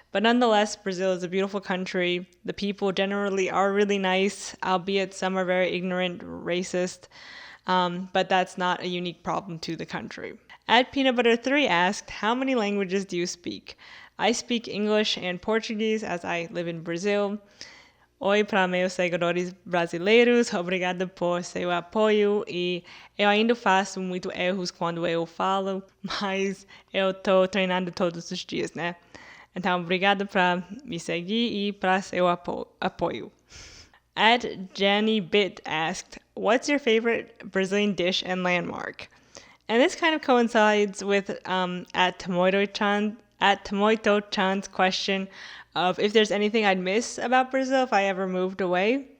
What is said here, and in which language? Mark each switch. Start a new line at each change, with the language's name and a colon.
English: But nonetheless, Brazil is a beautiful country. The people generally are really nice, albeit some are very ignorant, racist, but that's not a unique problem to the country. At Peanutbutter3 asked, how many languages do you speak? I speak English and Portuguese as I live in Brazil.
Portuguese: Oi para meus seguidores brasileiros, obrigada por seu apoio e eu ainda faço muito erros quando eu falo, mas eu tô treinando todos os dias, né? Então, obrigada para me seguir e para seu apoio.
English: At Jenny Bit asked, what's your favorite Brazilian dish and landmark? And this kind of coincides with at Tamoito-chan's question of if there's anything I'd miss about Brazil if I ever moved away.